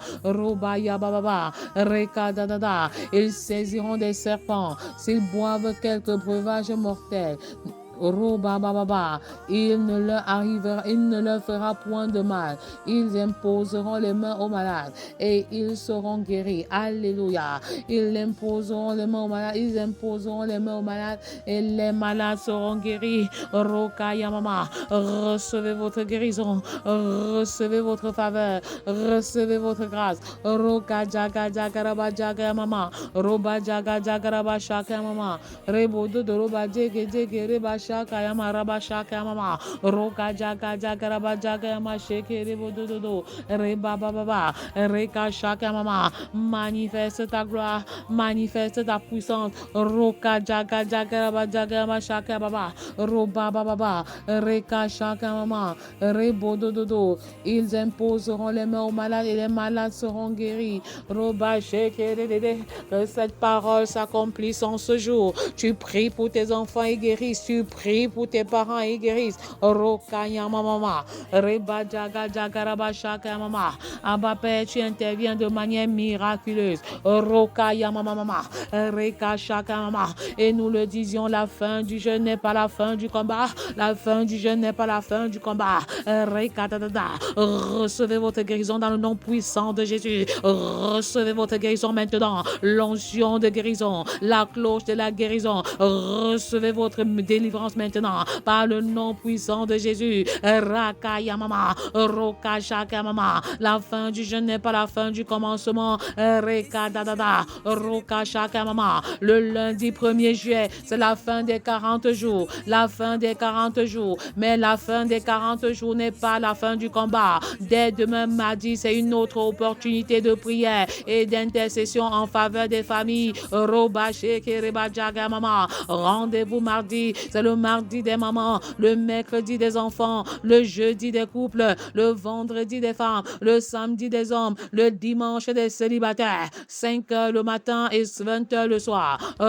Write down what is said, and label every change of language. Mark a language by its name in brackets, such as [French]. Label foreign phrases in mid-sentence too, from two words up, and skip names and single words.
[French] Roba yababa. Reka dadada. Ils saisiront des serpents s'ils boivent quelques breuvages mortels. Roba baba, il ne leur fera point de mal. Ils imposeront les mains aux malades et ils seront guéris. Alléluia. Ils imposeront les mains aux malades, ils imposeront les mains aux malades et les malades seront guéris. Roka yamama, recevez votre guérison, recevez votre faveur, recevez votre grâce. Roka jaga jaga raba jaga yamama, roba jaga jaga raba shaka yamama, rebo do roba jege jege reba shaka yama raba shaka yama roka jaga jaga raba jaga yama sheke rebo dodo reba baba reka shaka yama. Manifeste ta gloire, manifeste ta puissance. Roka jaga jaga raba jaga yama shaka baba roba baba reka shaka mama rebo dodo. Ils imposeront les mains aux malades et les malades seront guéris. Roba sheke dede. Que cette parole s'accomplisse en ce jour. Tu pries pour tes enfants et guérissent. Tu pries pour tes parents et guérissent. Rokaya mama. Reba jaga jaga raba shaka mama. Abba Père, tu interviens de manière miraculeuse. Rokaya mama. Reka shaka mama. Et nous le disions, la fin du jeûne n'est pas la fin du combat. La fin du jeûne n'est pas la fin du combat. Reka dada. Recevez votre guérison dans le nom puissant de Jésus. Recevez votre guérison maintenant. L'onction de guérison, la cloche de la guérison. Recevez votre délivrance maintenant par le nom puissant de Jésus. Rakaya mama, roka shaka mama. La fin du jeûne n'est pas la fin du commencement. Reka dada, roka shaka mama. Le lundi 1er juillet, c'est la fin des 40 jours. La fin des 40 jours. Mais la fin des 40 jours n'est pas la fin du combat. Dès demain mardi, c'est une autre opportunité de prière et d'intercession en faveur des familles. Rendez-vous mardi, c'est le mardi des mamans, le mercredi des enfants, le jeudi des couples, le vendredi des femmes, le samedi des hommes, le dimanche des célibataires, 5 heures le matin et 20 heures le soir.